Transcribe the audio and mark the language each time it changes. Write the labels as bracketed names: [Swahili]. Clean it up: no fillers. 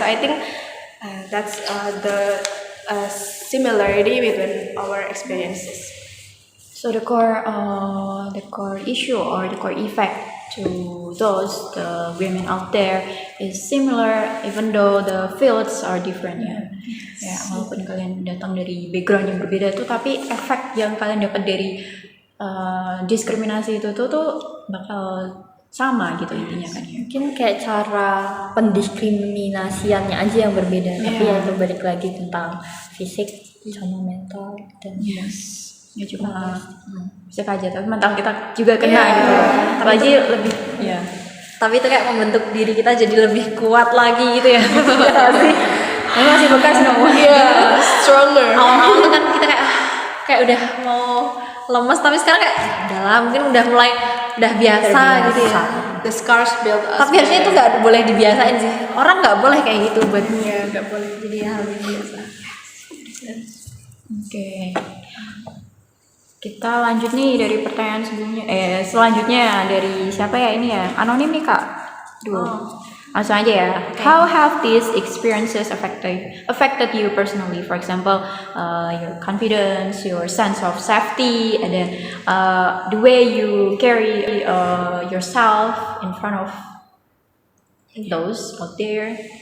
[English] So I think that's the similarity between our experiences. So the core issue or the core effect to the women out there is similar, even though the fields are different ya. [Indonesian] Ya, walaupun kalian datang dari background yang berbeda tuh, tapi efek yang kalian dapat dari diskriminasi itu tuh bakal sama gitu intinya kan ya. Mungkin kayak cara pendiskriminasiannya aja yang berbeda, tapi ya itu balik lagi tentang fisik sama mental dan Ya cuma bisa aja, tapi mental kita juga kena gitu. Apalagi lebih ya. Tapi itu kayak membentuk diri kita jadi lebih kuat lagi gitu ya. Ini masih bekas semua. [English] Stronger. [Indonesian] Awal-awal tuh kan kita kayak udah mau lemes, tapi sekarang kayak udah lah, mungkin udah mulai biasa gitu ya. [English] The scars build us. [Indonesian] Tapi harusnya itu nggak boleh dibiasain sih. Orang nggak boleh kayak gitu buat nggak boleh. jadi hal yang biasa. Oke. Kita lanjut nih dari pertanyaan sebelumnya. Selanjutnya dari siapa ya ini ya? Anonim nih Kak. Langsung aja ya. Okay. [English] How have these experiences affected you personally? For example, your confidence, your sense of safety, and then the way you carry yourself in front of those out there.